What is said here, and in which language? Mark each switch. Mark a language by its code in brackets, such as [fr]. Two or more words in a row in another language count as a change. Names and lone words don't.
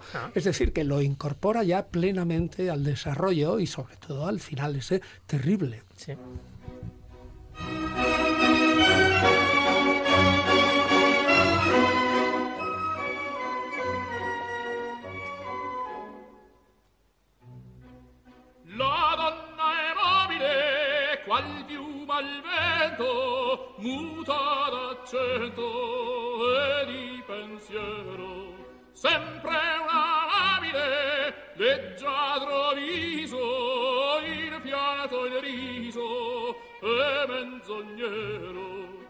[es] Es decir, que lo incorpora ya plenamente al desarrollo y sobre todo al final ese terrible. Sí. [it] La donna immobile, qual piuma al vento, muta d'accento e di pensiero, sempre una amabile, leggiadro viso, il fiato il riso e menzognero.